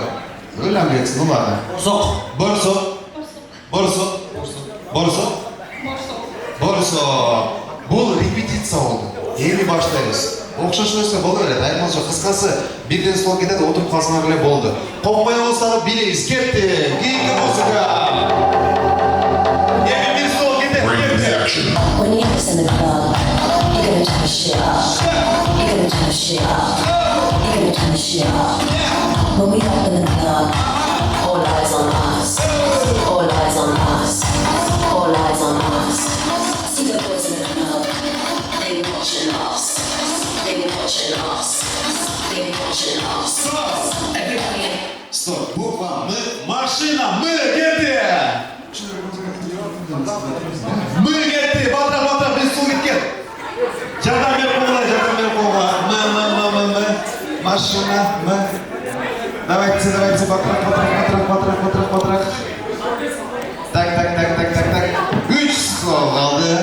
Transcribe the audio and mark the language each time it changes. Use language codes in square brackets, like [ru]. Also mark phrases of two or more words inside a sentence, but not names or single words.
[ky] Ойланбайсың, бумага. Борсо. Бул репетиция болду. Эми баштайбыз. Окшош нерсе боло берет. Айырмасы жок. Кыскасы бирден стол кетет, отуруп калсаңар эле болду. Кокпойбуз дагы билебиз. Кетти. Кийинки музыка. Эми бир стол кетет. [en] When you're in the club, you're gonna turn the shit up. You're gonna turn the shit up. You're gonna turn the shit up. When we up in the club, all eyes on us. All eyes on us. All eyes on us. See the boys in the club, they be watching us. They be watching us. They be watching us. Everybody. [ky] Стоп, буква М. Машина, мы кетти. Мы кетти. Батыр, бир стол кеткен. Жардам берип койгула. М. Машина, М. Давайте, батырак. Так. 3 стол калды.